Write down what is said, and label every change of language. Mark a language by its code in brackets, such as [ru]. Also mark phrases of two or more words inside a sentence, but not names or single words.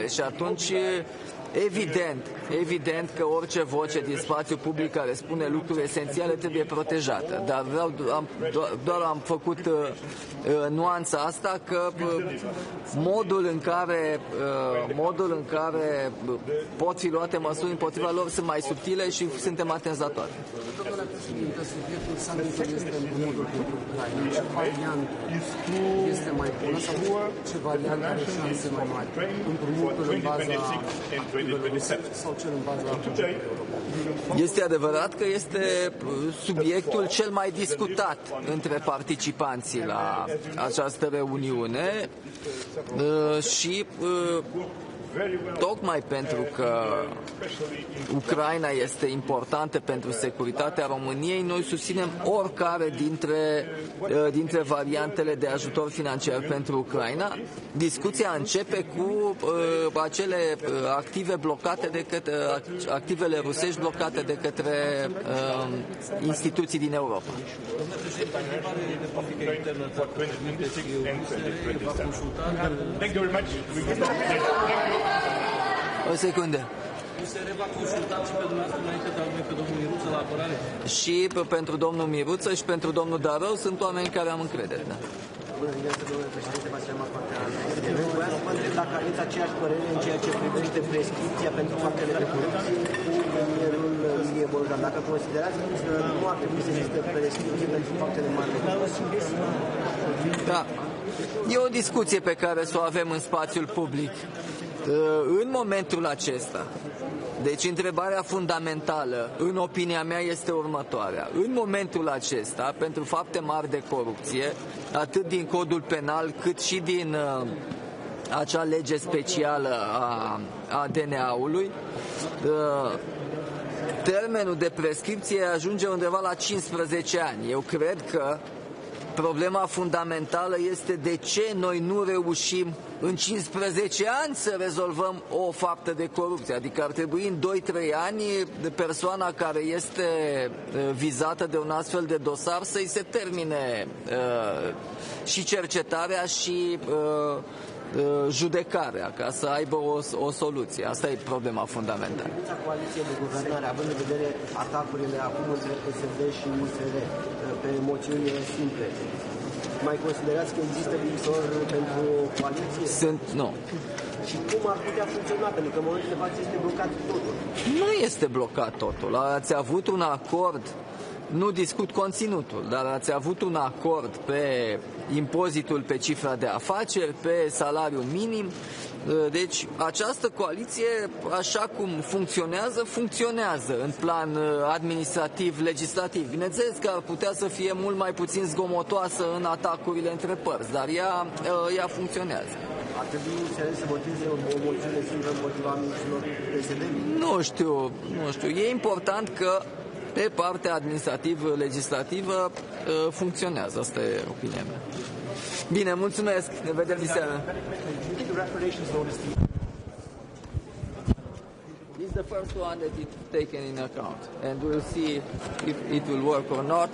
[ro] Și atunci evident că orice voce din spațiul public care spune lucruri esențiale trebuie protejată. Dar doar am făcut nuanța asta, că modul în care pot fi luate măsuri împotriva lor sunt mai subtile și suntem atenți la toate. Domnule președinte, subiectul summitului este împrumutul pentru Ucraina. Ce variant este mai bună sau ce variant are șanse mai mari? Împrumutul în baza sau cel în baza Europei? Este adevărat că este subiectul cel mai discutat între participanții la această reuniune și tocmai pentru că Ucraina este importantă pentru securitatea României, noi susținem oricare dintre variantele de ajutor financiar pentru Ucraina. Discuția începe cu acele active blocate activele rusești blocate de către instituții din Europa. O secundă. Și pentru domnul Miruță și pentru domnul Darău sunt oameni care am încredere. Da. Bună dimineața, domnule președinte, Vasile Marcoantean. Vreau să vă întreb dacă aveți aceeași părere în ceea ce privește prescripția pentru faptele de corupție cu premierul Ilie Bogdan. Dacă considerați că nu ar trebui să existe prescripție pentru faptele mari de corupție. Da. E o discuție pe care să o avem în spațiul public. În momentul acesta, deci întrebarea fundamentală, în opinia mea, este următoarea. În momentul acesta, pentru fapte mari de corupție, atât din codul penal cât și din acea lege specială a DNA-ului, termenul de prescripție ajunge undeva la 15 ani. Eu cred că problema fundamentală este de ce noi nu reușim în 15 ani să rezolvăm o faptă de corupție. Adică ar trebui în 2-3 ani persoana care este vizată de un astfel de dosar să-i se termine și cercetarea și judecarea, ca să aibă o soluție. Asta e problema fundamentală. Coaliție de guvernare, având în vedere atacurile acum între PSD și USR pe moțiunile simple, mai considerați că există viitor pentru coaliție? Nu. Și cum ar putea funcționa? Pentru că în momentul de față este blocat totul. Nu este blocat totul. Ați avut un acord nu discut conținutul, dar ați avut un acord pe impozitul pe cifra de afaceri, pe salariul minim. Deci această coaliție, așa cum funcționează în plan administrativ, legislativ. Bineînțeles că ar putea să fie mult mai puțin zgomotoasă în atacurile între părți, dar ea funcționează. Ar trebui să voteze o moțiune singură împotriva ministrilor PSD? Nu știu. E important că pe partea administrativ-legislativă funcționează. Asta e opinia mea. Bine, mulțumesc. Ne vedem diseară. [en] This is the first one that is taken in account, and we'll see if it will work or not.